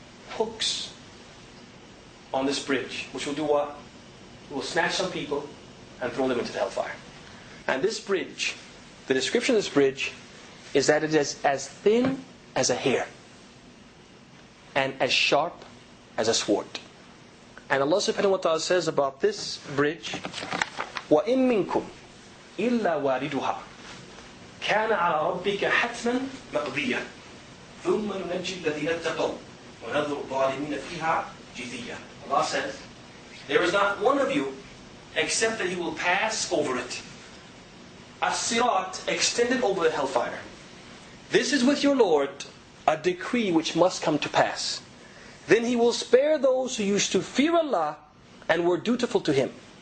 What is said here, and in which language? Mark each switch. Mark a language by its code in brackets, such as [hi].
[en] Hooks on this bridge, which will do what? It will snatch some people and throw them into the hellfire. And this bridge, the description of this bridge is that it is as thin as a hair and as sharp as a sword. And Allah subhanahu wa ta'ala says about this bridge, [ar] وَإِن مِّنكُمْ إِلَّا وَارِدُهَا كَانَ عَلَى رَبِّكَ حَتْمًا مَقْضِيًّا ثُمَّ نُنَجِّي الَّذِينَ اتَّقَوْا وَنَذَرُ الظَّالِمِينَ فِيهَا جِثِيًّا. [en] Allah says, there is not one of you except that he will pass over it. As-sirat, extended over the hellfire. This is with your Lord a decree which must come to pass. Then He will spare those who used to fear Allah and were dutiful to Him.